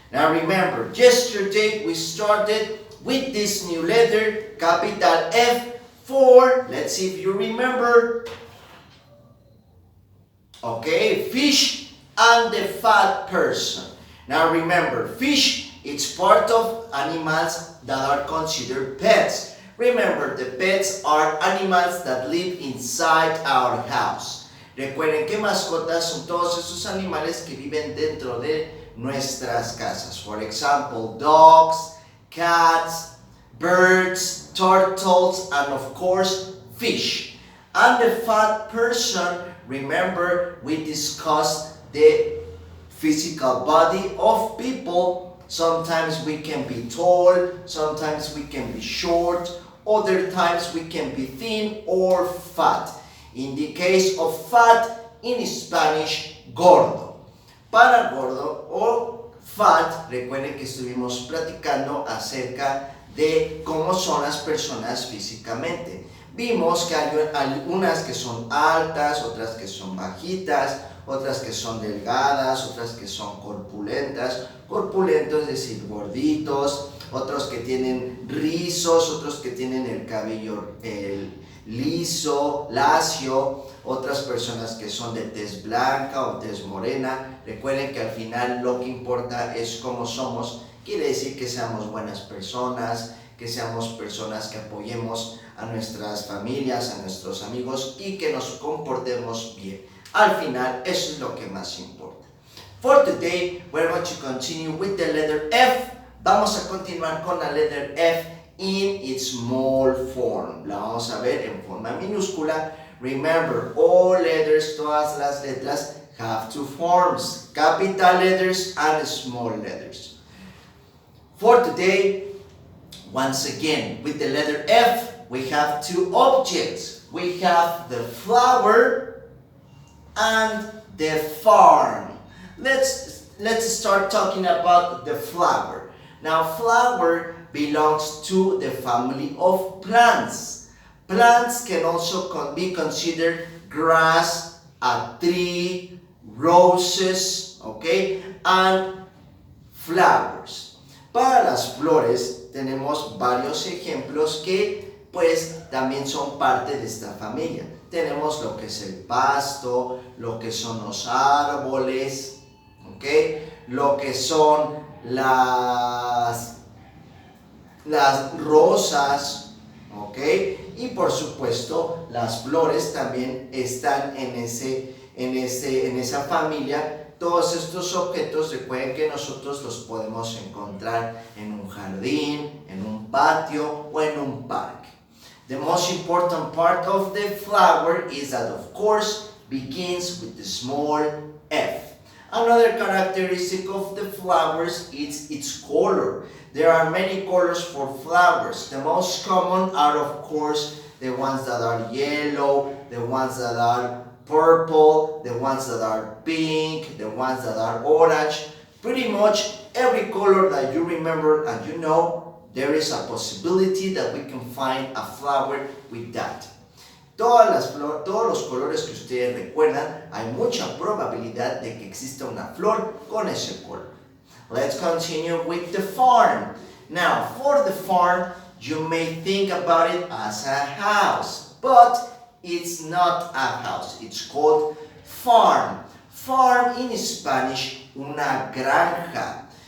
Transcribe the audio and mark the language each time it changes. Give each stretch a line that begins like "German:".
English: Now remember, yesterday we started with this new letter, capital F, for, let's see if you remember, okay, fish and the fat person. Now remember, fish, it's part of animals that are considered pets. Remember, the pets are animals that live inside our house.
Spanish: Recuerden que mascotas son todos esos animales que viven dentro de nuestras casas.
English: For example, dogs, cats, birds, turtles, and of course, fish. And the fat person, remember, we discussed the physical body of people. Sometimes we can be tall, sometimes we can be short, other times we can be thin or fat. In the case of fat, in Spanish, gordo.
Spanish: Para gordo o fat, recuerden que estuvimos platicando acerca de cómo son las personas físicamente. Vimos que hay algunas que son altas, otras que son bajitas, otras que son delgadas, otras que son corpulentas. Corpulentos es decir, gorditos, otros que tienen rizos, otros que tienen el cabello liso, lacio, otras personas que son de tez blanca o tez morena. Recuerden que al final lo que importa es cómo somos, quiere decir que seamos buenas personas, que seamos personas que apoyemos a nuestras familias, a nuestros amigos y que nos comportemos bien. Al final, eso es lo que más importa.
English: For today, we're going to continue with the letter F.
Spanish: Vamos a continuar con la
English: letter F in its small form.
Spanish: La vamos a ver en forma minúscula.
English: Remember, all letters,
Spanish: todas las letras,
English: have two forms. Capital letters and small letters. For today, once again, with the letter F, we have two objects. We have the flower and the farm. Let's start talking about the flower. Now, flower belongs to the family of plants. Plants can also be considered grass, a tree, roses, okay, and flowers.
Spanish: Para las flores tenemos varios ejemplos que pues también son parte de esta familia. Tenemos lo que es el pasto, lo que son los árboles, ¿okay? Lo que son las rosas, ¿okay? Y por supuesto las flores también están en esa familia. Todos estos objetos, recuerden que nosotros los podemos encontrar en un jardín, en un patio o en un parque.
English: The most important part of the flower is that, of course, begins with the small f. Another characteristic of the flowers is its color. There are many colors for flowers. The most common are, of course, the ones that are yellow, the ones that are purple, the ones that are pink, the ones that are orange. Pretty much every color that you remember and you know, there is a possibility that we can find a flower with that.
Spanish: Todos los colores que ustedes recuerdan, hay mucha probabilidad de que exista una flor con ese color.
English: Let's continue with the farm. Now, for the farm, you may think about it as a house, but it's not a house. It's called farm. Farm in Spanish, una granja.